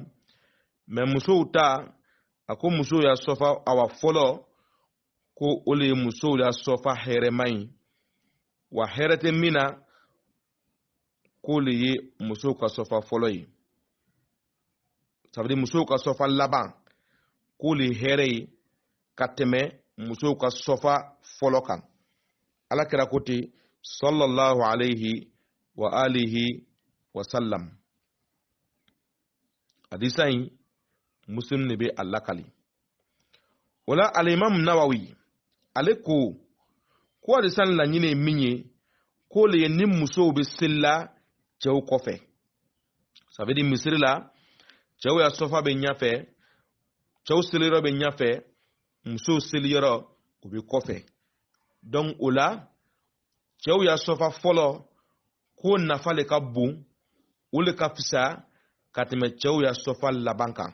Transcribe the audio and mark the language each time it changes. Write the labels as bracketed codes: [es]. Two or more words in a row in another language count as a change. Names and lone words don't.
[bm] mais musow ta a ko musow ya sɔfa awa fɔlɔ ko o le ye musow ya sɔfa hɛrɛman ye wa hɛrɛ tɛ min na k'o le ye musow ka sɔfa fɔlɔ ye. [fr] ça veut dire [bm] musow ka sɔfa laban k'o le ye hɛrɛ ye ka tɛmɛ musow ka sɔfa fɔlɔ kan. ala kira ko ten [ar] صلى الله عليه وعلى آله وسلم. [bm] hadisa in muslim ne bɛ a lakali. o la alimam nawawi ale ko hadisa in laɲini ye min ye k'o le ye ni musow bɛ seli la cɛw kɔfɛ. [fr] ça veut dire [bm] misiri la cɛw ya sɔfa bɛ ɲɛfɛ cɛw seliyɔrɔ bɛ ɲɛfɛ musow seliyɔrɔ o bɛ kɔfɛ. donc o la cɛw ya sɔfa fɔlɔ k'o nafa le ka bon o le ka fisa ka tɛmɛ cɛw ya sɔfa laban kan.